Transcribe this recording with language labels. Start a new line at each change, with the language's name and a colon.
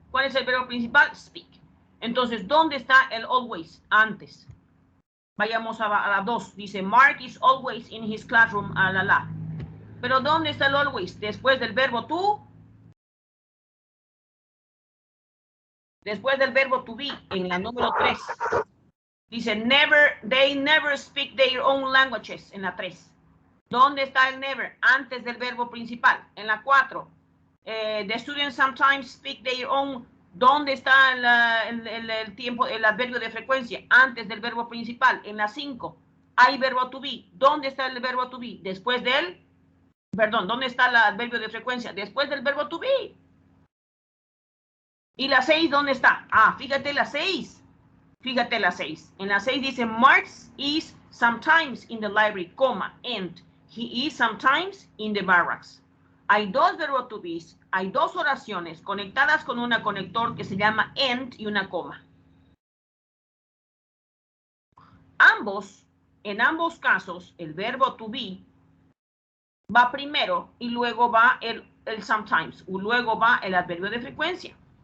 Spanish: ¿Cuál es el verbo principal? Speak. Entonces, ¿dónde está el always? Antes. Vayamos a la 2. Dice,
English: Mark is always in his classroom,
Spanish: Pero ¿dónde está el
English: always?
Spanish: Después del verbo to. Después del verbo to be, en la número 3. Dice,
English: they never speak their own languages,
Spanish: en la 3. ¿Dónde está el never? Antes del verbo principal. En la 4.
English: The students sometimes speak their own.
Spanish: ¿Dónde está el tiempo, el adverbio de frecuencia? Antes del verbo principal. En la 5. Hay verbo to be. ¿Dónde está el verbo to be? Después del... Perdón, ¿dónde está el adverbio de frecuencia? Después del verbo to be. ¿Y la 6 dónde está? Fíjate la 6. Fíjate la 6. En la 6 dice,
English: Mark is sometimes in the library, and he is sometimes in the barracks.
Spanish: Hay dos verbos to be, hay dos oraciones conectadas con un conector que se llama and y una coma. En ambos casos, el verbo to be va primero y luego va el sometimes, y luego va el adverbio de frecuencia.